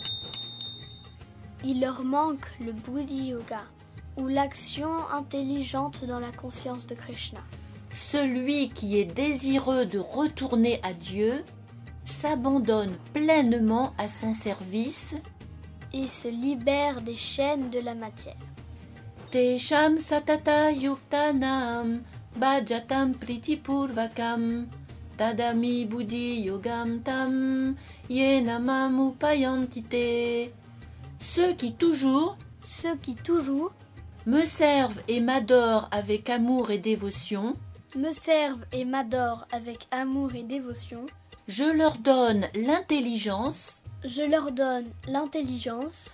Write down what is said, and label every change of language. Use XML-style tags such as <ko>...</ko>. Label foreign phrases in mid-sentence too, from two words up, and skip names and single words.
<fr>Il leur manque le</fr> <sa>Buddhi Yoga,</sa> <fr>ou l'action intelligente dans la conscience de Krishna. Celui qui est désireux de retourner à Dieu s'abandonne pleinement à son service Et se libère des chaînes de la matière.</fr> <sa>Tesham satata yuktanam bhajatam pritipurvakam tadami buddhi yogam tam yenamam upayantite.</sa> <fr>Ceux qui toujours Ceux qui toujours me servent et m'adorent avec amour et dévotion me servent et m'adorent avec amour et dévotion, je leur donne l'intelligence, je leur donne l'intelligence,</fr>